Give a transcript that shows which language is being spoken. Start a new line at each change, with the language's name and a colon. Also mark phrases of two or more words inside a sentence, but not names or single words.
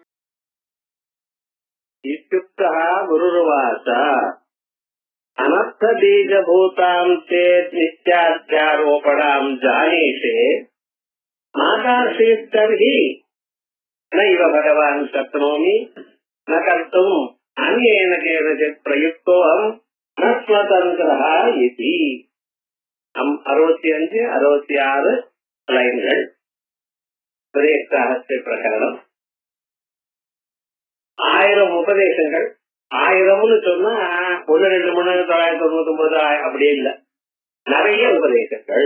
Sanskrit: इत्युक्तः गुरुर्वाच अनर्थ बीजभूतां चेत् नित्याध्यारोपणां जानीते मातार्षीस्तर्हि नैव भगवान् शक्नोमि न कर्तुम् अन्येन केनचित् प्रयुक्तोऽहं न स्वतन्त्रः इति।
Tamil: 65 66 லைன்கள் பிரேக்தாஹஸ்ய பிரகரணம். 1000 உபதேசங்கள். 1000ன்னு சொன்னா 1 2 3 999 அப்படியே இல்ல, நிறைய உபதேசங்கள்.